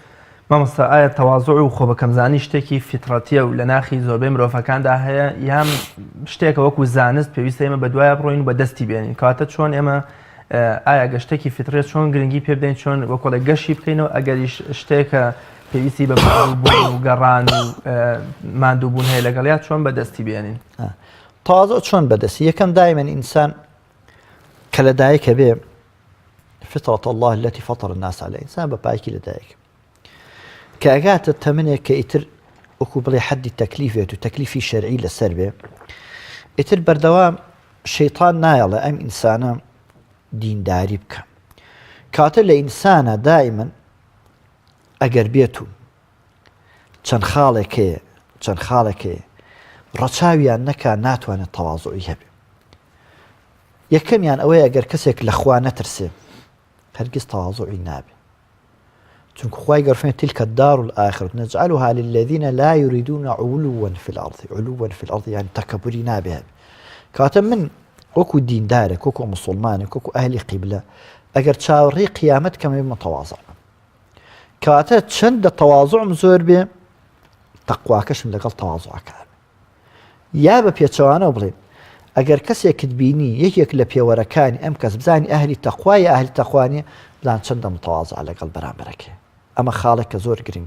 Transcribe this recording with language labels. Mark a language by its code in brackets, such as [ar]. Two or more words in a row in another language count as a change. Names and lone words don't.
[ckb] مامۆستا ئایا تەواضع و خۆبەکەمزانی شتێکی فیتڕەتیە و لە ناخی زۆربەی مرۆڤەکاندا هەیە یان شتێکە وەکو زانست پێویستە ئێمە بەدوایە بڕۆین و بەدەستی بێنین کاتە چۆن ئێمە ئایا گەشتێکی فیترێت چۆن گرنگی پێ بدەین چۆن وەکۆڵێک گەشی بکەینەوە ئەگەریش شتێکە پێویستی بە بوون و گەڕان و ماندووبوون هەیە لەگەڵیا چۆن بەدەستی بێنین تەواضع چۆن بەدەستی یەکەم دایمەن ئینسان کە لەدایکە بێ [ar] فطرة الله التي فطر الناس عليها [ckb] ئینسان بە پایکی لەدایک کە ئەگاتە تەمنێک کە ئیتر وەکو بڵێ حەدی تەکلیفێت و تەکلیفی شەرعی لەسەر بێ ئیتر بەردەوام شەیطان نایەڵێ ئەم ئینسانە دینداری بکە کاتە لە ئینسانە دائیمەن ئەگەر بێت و چەند خاڵێکەیە ڕەچاویان نەکا ناتوانێت تەواضوعی هەبێ یەکەمیان ئەوەیە ئەگەر کەسێک لە خوا نەترسێ هەرگیز تەواضوعی نابێ چونکە خوای گەورە [ar] تلك الدار الآخرة نجعلها للذين لا يريدون علوا في الأرض [ckb] يعني تكبري نابێ کاتە من وەکو دیندارێک وەکو مسلمانێک وەکو ئەهلی قیبلە ئەگەر چاوەڕێی قیامەت کەمە متەواضع کاتە چەندە تەواضوعم زۆر بێ تەقواکەشم لەگەڵ تەواضوعەکە یا بە پێچەوانەوە بڵێن ئەگەر کەسێکت بینی یەکێک لە پێوەرەکانی ئەم کەس بزانی ئەهلی تەقوایە ئەهلی تەقوانیە بزان چەندە متەواضع لەگەڵ بەرامبەرەکەی ئەمە خاڵێک کە زۆر گرنگە.